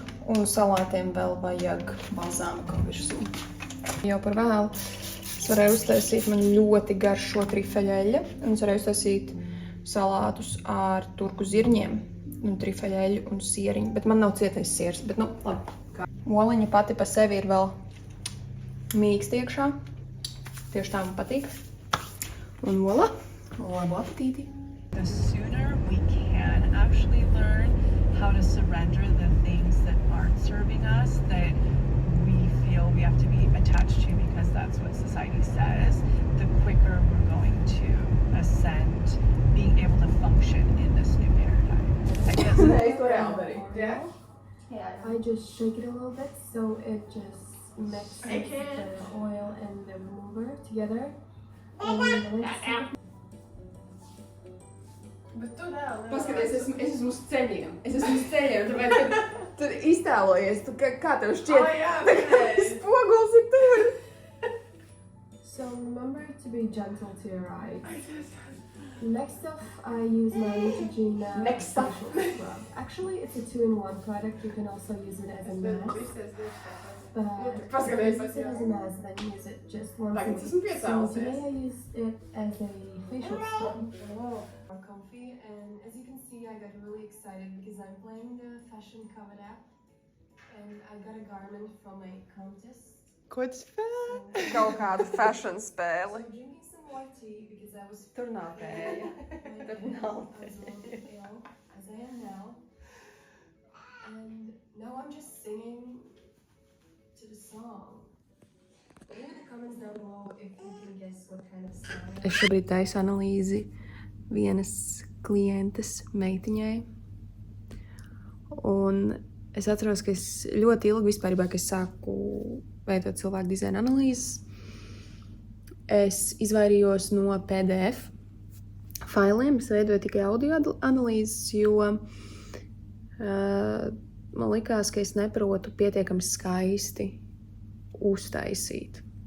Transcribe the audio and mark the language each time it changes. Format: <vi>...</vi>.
<lv>Un salātiem vēl vajag balzāmiku virsū. Jau par vēlu es varēju uztaisīt, man ļoti garšo trifeļeļa, un es varēju uztaisīt salātus ar turku zirņiem, un trifeļeļu un sieriņu, bet man nav cietais siers, bet labi. Oliņa pati pa sevi ir vēl mīksta iekšā, tieši tā man patīk. Un voila, labu apetīti!</lv> <en>The sooner we can actually learn how to surrender the things that aren't serving us, that we feel we have to be attached to because that's what society says, the quicker we're going to ascend, being able to function in this new paradigm. I guess. Yeah. I just shake it a little bit so it just mixes the oil and the remover together.</en> <lv>Paskaties, es esmu uz ceļiem. Tāpēc tur iztēlojies, kā tev šķiet, spoguls ir tur.</lv> <en>So remember to be gentle to your eyes. Next up, I use my Neutrogena facial scrub. Actually, it's a 2-in-1 product. You can also use it as a mask. But if you use it as a mask, then use it just once a week. So today I used it as a facial scrub. I'm comfy, and as you can see, I got really excited because I'm playing the Fashion Cover app, and I got a garment from a contest.</en> <lv>Ko tu spēlē? Kaut kādu fashion spēli.</lv> <en>So drinking some white tea because I was</en> <lv>Tur nav tēja. Tur nav</lv> <en>as</en> <lv>tēja.</lv> <en>ill as I am now. And now I'm just singing to the song. Leave in the comments down below if you can guess what kind of song.</en> <lv>Es šobrīd taisu analīzi vienas klientes meitiņai. Un es atceros, ka es ļoti ilgi vispārībā, kad es sāku veidot cilvēku dizaina analīzes, es izvairījos no PDF failiem, es veidoju tikai audio analīzes, jo man likās, ka es neprotu pietiekami skaisti uztaisīt.</lv>